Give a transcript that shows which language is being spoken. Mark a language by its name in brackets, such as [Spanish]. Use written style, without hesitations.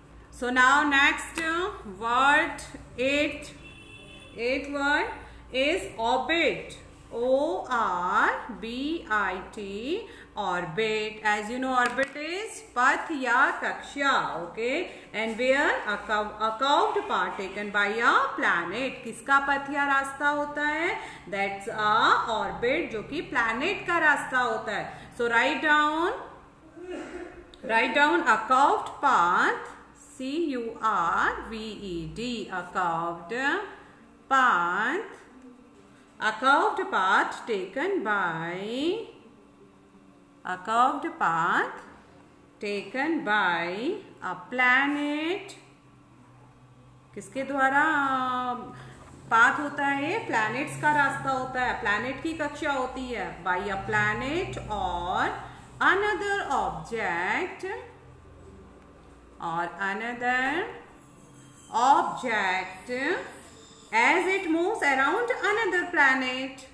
[English] So now next word, eighth word is orbit. O-R-B-I-T. Orbit. As you know, orbit is path [Hindi] ya kaksha. [English] Okay. And where a curved part taken by a planet. [Hindi] किसका पथ या रास्ता होता है? [English] That's a orbit, [Hindi] जो कि planet का रास्ता होता है. [English] So write down a curved path. C-U-R-V-E-D. A curved path. A curved path taken by a planet. [Hindi] किसके द्वारा पाथ होता है? प्लैनेट्स का रास्ता होता है, प्लैनेट की कक्षा होती है. [English] By a planet और another object as it moves around another planet.